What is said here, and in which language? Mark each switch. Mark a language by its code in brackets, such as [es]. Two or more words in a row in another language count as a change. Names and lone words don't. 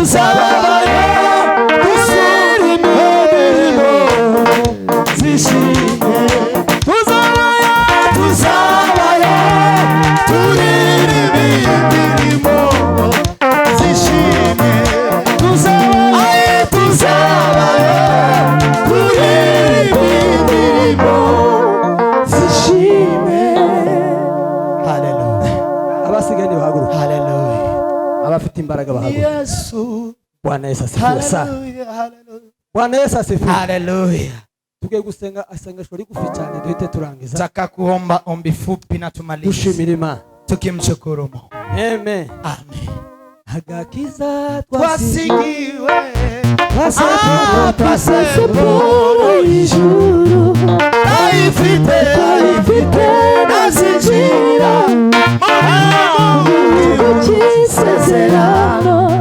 [rw] dushyira imirimo zishimye, tuzabayo turirimba imirimo zishimye, tuzabayo turirimba imirimo zishimye. Hallelujah. Abasigaye bahaguruka. Hallelujah. Abafite imbaraga bahaguruka. Yesu. [sw] Bwana Yesu asifiwe sana. Bwana Yesu asifiwe. Hallelujah. [rw] Tugiye gusenga asengesho rigufi cyane duhite turangiza. [sw] Taka kuomba ombi fupi na tumalize. [rw] Dushimira Imana. [sw] Tukimshukuru Mungu. Amen. Amen. [rw] Agakiza twasigiwe, pasiporo y'ijuru, ayifite nazinjira mu gihugu cy'isezerano.